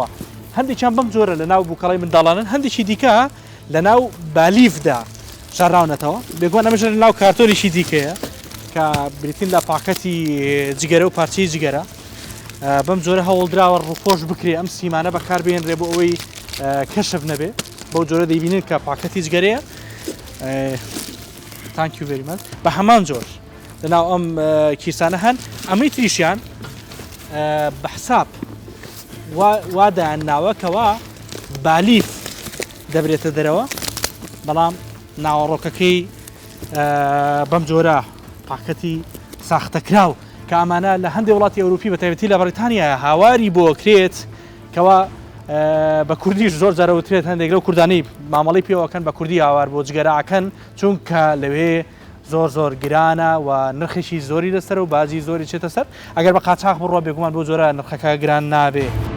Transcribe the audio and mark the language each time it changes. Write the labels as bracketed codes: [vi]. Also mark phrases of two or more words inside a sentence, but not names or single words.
[ckb] هەندێکیان بەم جۆرە لە ناو بووکەڵی منداڵانن هەندێکی دیکە لە ناو بالیفدا شاراونەتەوە بێگوان ئەمەش لە ناو کارتۆریشی دیکەیە کە بریتین لە پاکەتی جگەرە و پارچەی جگەرە بەم جۆرە هەوڵدراوە ڕووپۆش بکرێ ئەم سیمانە بەکاربێنرێ بۆ ئەوەی کەشف نەبێ بەو جۆرە دەیبینن کە پاکەتی جگەرەیە. [en] Thank you very much. [ckb] بە هەمان جۆر لە ناو ئەم کیسانە هەن ئەمەی تریشیان بە حساب وادایان ناوەکەوە بالیف دەبرێتە دەرەوە بەڵام ناوەڕۆکەکەی بەم جۆرە پاکەتی ساختەکراو کە ئەمانە لە هەندێک وڵاتی ئەوروپی بە تایبەتی لە بەریتانیا هاواری بۆ کرێت کەەوە بە کوردیش زۆر جارەوترێت هەندێک لەو کوردانی مامەڵی پێوەکەن بە کوردی هاوار بۆ جگەراکەن چونکە لەوێ زۆر گرانە و نرخێکی زۆری لەسەر و بازی زۆری چێتە سەر ئەگەر بە قاچاق بڕۆ بێگومان بۆ جۆرە نرخەکە گران نابێ.